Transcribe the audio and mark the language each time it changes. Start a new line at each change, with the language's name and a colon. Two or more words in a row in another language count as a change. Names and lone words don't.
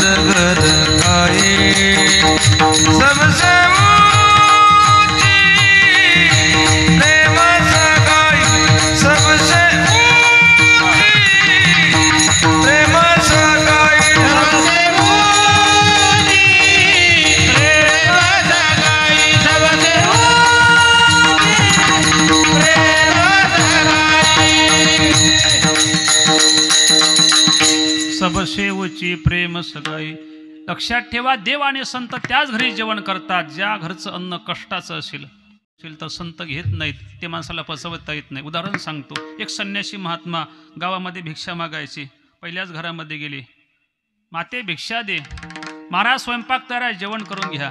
Hindi: घर खाए, सबसे ऊंची प्रेम सगाई, सबसे ऊंची प्रेम सगाई, सबसे ऊंची प्रेम सगाई, सबसे ऊंची प्रेम सगाई. सबसे ऊंची प्रेम सगाई.
Marathi: लक्षात ठेवा, देव आणि संत त्याच घरी जेवण करतात ज्या घरचं अन्न कष्टाचं असेल तर संत घेत नाहीत, ते माणसाला पचवता येत नाही. उदाहरण सांगतो. एक संन्यासी महात्मा गावामध्ये भिक्षा मागायची. पहिल्याच घरामध्ये गेले. माते भिक्षा दे. महाराज स्वयंपाक तयार आहे, जेवण करून घ्या.